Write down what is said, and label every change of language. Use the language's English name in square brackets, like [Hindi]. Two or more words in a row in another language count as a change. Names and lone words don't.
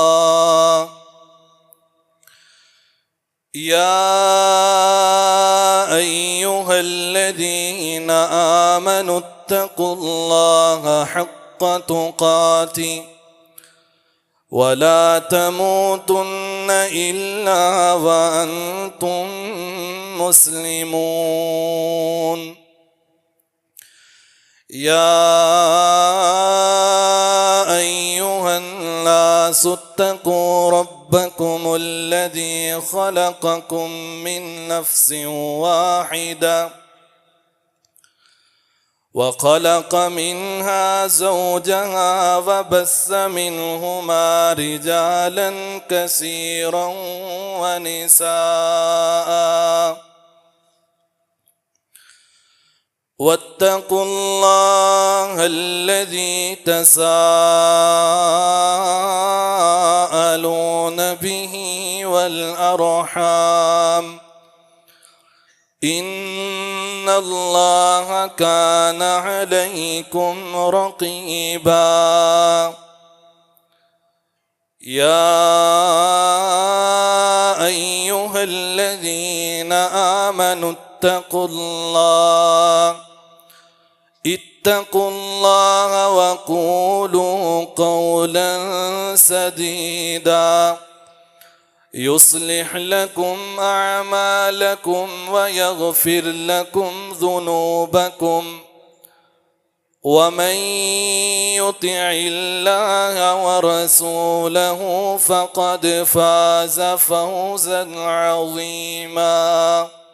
[Arabic] يا أيها الذين آمنوا اتقوا الله حق تقاته ولا تموتن إلا وأنتم مسلمون. يا أيها الناس اتقوا ربكم الذي خلقكم من نفس واحدة وخلق منها زوجها وبث منهما رجالا كثيرا ونساء. واتقوا الله الذي تساءلون به والأرحام إن الله كان عليكم رقيبا. يا أيها الذين اتقوا الله وقولوا قولا سديدا. يصلح لكم أعمالكم ويغفر لكم ذنوبكم ومن يطع الله ورسوله فقد فاز فوزا عظيما.